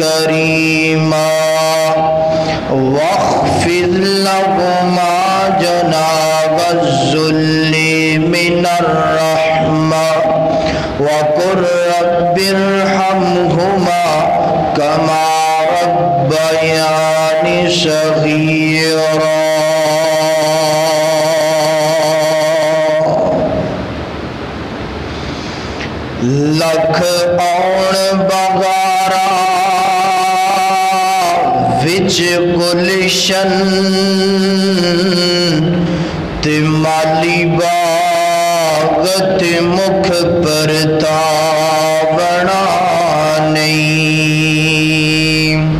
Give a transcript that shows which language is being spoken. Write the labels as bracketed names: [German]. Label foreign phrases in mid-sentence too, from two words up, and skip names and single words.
[Arabic] كريما واخفض لهما جناح الذل من الرحمة وقل رب ارحمهما كما ربياني صغيرا. [Punjabi] لکھ آن بغارا وچ گلشن تے مالی باغ تے مکھ پرتاونا نہیں.